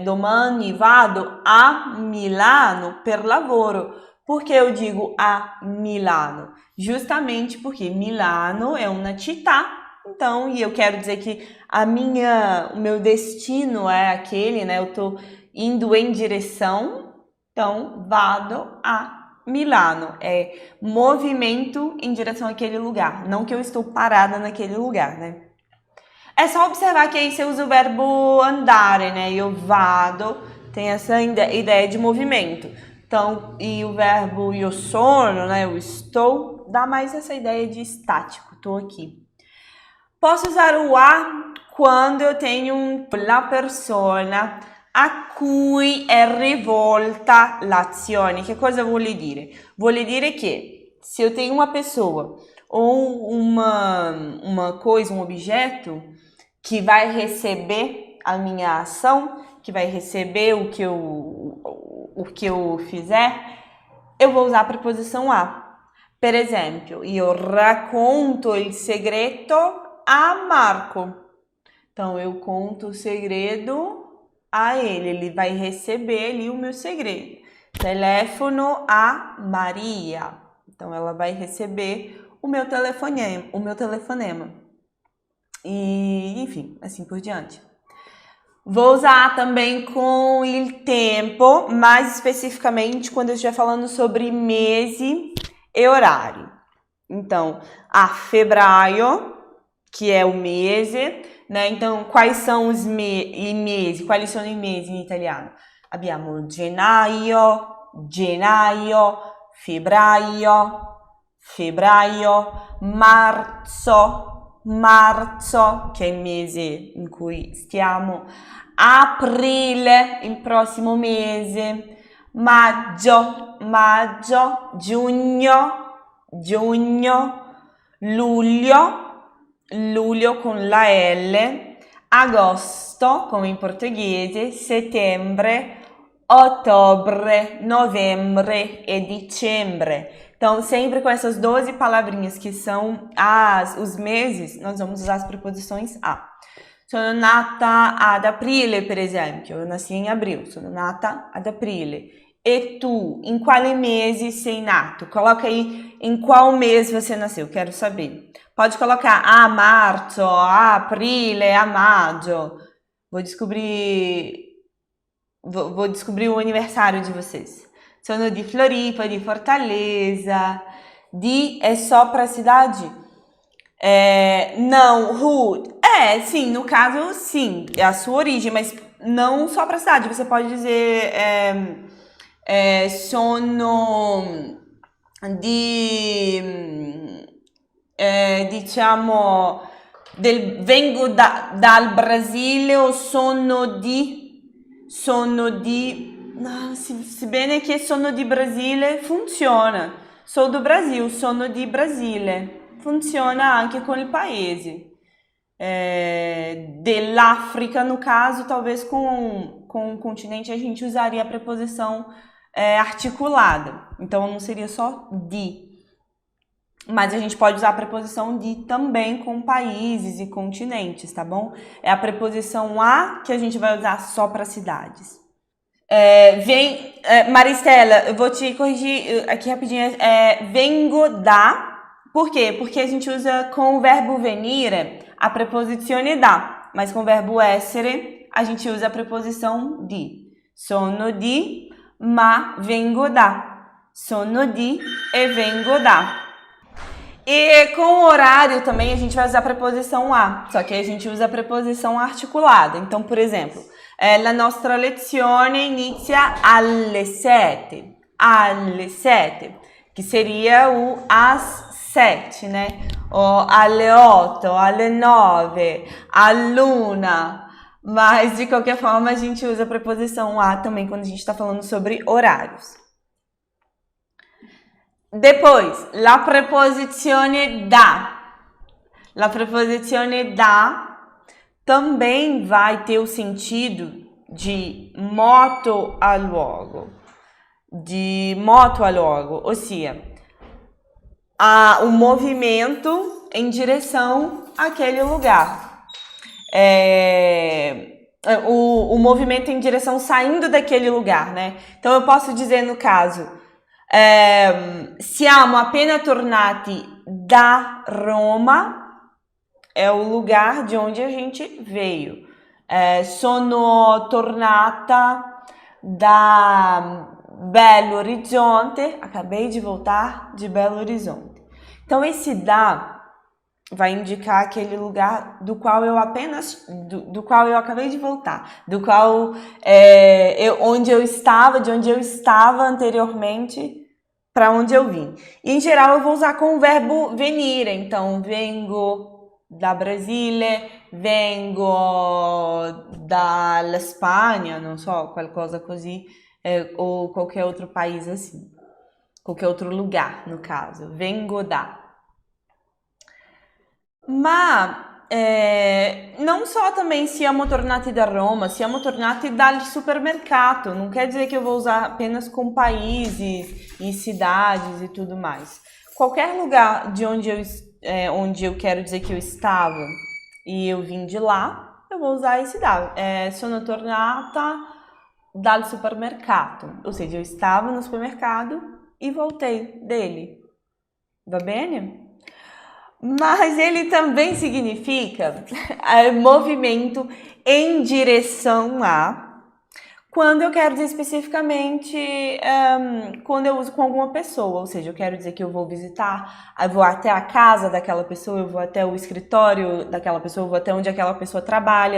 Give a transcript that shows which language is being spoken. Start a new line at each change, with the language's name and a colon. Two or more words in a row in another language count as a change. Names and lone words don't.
Italian: Domani vado a Milano per lavoro.
Portuguese: Por que eu digo a Milano? Justamente porque Milano é uma città. Então, e eu quero dizer que o meu destino é aquele, né? Eu tô indo em direção, então
Italian: vado a Milano.
Portuguese: É movimento em direção àquele lugar, não que eu estou parada naquele lugar, né? É só observar que aí você usa o verbo andare, né? Eu vado, tem essa ideia de movimento. Então, e o verbo
Italian: io sono,
Portuguese: né? Eu estou, dá mais essa ideia de estático, tô aqui. Posso usar o a quando eu tenho
Italian: la persona a cui è rivolta l'azione. Che cosa vuole dire? Vuole dire che se
Portuguese: eu tenho uma pessoa ou uma coisa, um objeto que vai receber a minha ação, que vai receber o que eu fizer, eu vou usar a preposição a.
Italian: Per esempio, io racconto il segreto a Marco.
Portuguese: Então, eu conto o segredo a ele vai receber ali o meu segredo.
Italian: Telefono a Maria.
Portuguese: Então, ela vai receber o meu telefonema. E, enfim, assim por diante. Vou usar também com
Italian: il tempo,
Portuguese: mais especificamente quando eu estiver falando sobre mese e horário. Então,
Italian: a febbraio,
Portuguese: que é o mese, né? Então, quais são os mesi? Quais são os meses em italiano?
Italian: Abbiamo gennaio, febbraio, marzo, che è il mese in cui stiamo, aprile, il prossimo mese, maggio, giugno, luglio con la L, agosto, come in portoghese, settembre, ottobre, novembre e dicembre.
Portuguese: Então, sempre com essas 12 palavrinhas que são os meses, nós vamos usar as preposições a.
Italian: Sono nata ad aprile, per esempio.
Portuguese: Eu nasci em abril.
Italian: Sono nata ad aprile. E tu, em quale mese sei nato?
Portuguese: Coloca aí em qual mês você nasceu, quero saber. Pode colocar a março,
Italian: a aprile, a maggio.
Portuguese: Vou descobrir o aniversário de vocês.
Italian: Sono di Floripa, di Fortaleza.
Portuguese: Di é só para cidade? Não, Ruth. Sim, no caso, sim, é a sua origem, mas não só para cidade. Você pode dizer
Italian: sono di, diciamo, vengo dal Brasile o sono di, no, sebbene che sono di Brasile, funziona.
Portuguese: Sou do Brasil,
Italian: sono di Brasile. Funziona anche com il paese. Dell'África,
Portuguese: no caso, talvez com o continente a gente usaria a preposição articulada. Então, não seria só de. Mas a gente pode usar a preposição de também com países e continentes, tá bom? É a preposição a que a gente vai usar só para cidades. Maristela, eu vou te corrigir aqui rapidinho.
Italian: Vengo da.
Portuguese: Por quê? Porque a gente usa com o verbo venire
Italian: a preposizione da,
Portuguese: mas com o verbo essere a gente usa a preposição di.
Italian: Sono di, ma vengo da. Sono di e vengo da.
Portuguese: E com o horário também a gente vai usar a preposição a, só que a gente usa a preposição articulada. Então, por exemplo,
Italian: la nostra lezione inizia alle 7,
Portuguese: que seria o às 7, né?
Italian: Ou alle 8, alle 9, all'una.
Portuguese: Mas, de qualquer forma, a gente usa a preposição a também quando a gente está falando sobre horários. Depois,
Italian: la preposizione da. La preposizione da
Portuguese: também vai ter o sentido de
Italian: moto a luogo.
Portuguese: Ou seja, o movimento em direção àquele lugar. O movimento em direção saindo daquele lugar, né? Então, eu posso dizer, no caso,
Italian: siamo appena tornati da Roma,
Portuguese: é o lugar de onde a gente veio.
Italian: Sono tornata da Belo Horizonte,
Portuguese: acabei de voltar de Belo Horizonte. Então, esse da vai indicar aquele lugar do qual eu acabei de voltar, do qual de onde eu estava anteriormente para onde eu vim. E, em geral, eu vou usar com o verbo venire.
Italian: Então, vengo da Brasile, vengo dalla Spagna, não so, qualcosa così,
Portuguese: ou qualquer outro país assim, qualquer outro lugar, no caso,
Italian: vengo da. Ma non
Portuguese: só também
Italian: siamo tornati da Roma, siamo tornati dal supermercato,
Portuguese: não quer dizer que eu vou usar apenas com países e cidades e tudo mais. Qualquer lugar de onde eu quero dizer que eu estava e eu vim de lá, eu vou usar esse da.
Italian: Sono tornata dal supermercato,
Portuguese: ou seja, eu estava no supermercado e voltei dele.
Italian: Va bene?
Portuguese: Mas ele também significa movimento em direção a, quando eu quero dizer especificamente, quando eu uso com alguma pessoa, ou seja, eu quero dizer que eu vou visitar, eu vou até a casa daquela pessoa, eu vou até o escritório daquela pessoa, eu vou até onde aquela pessoa trabalha.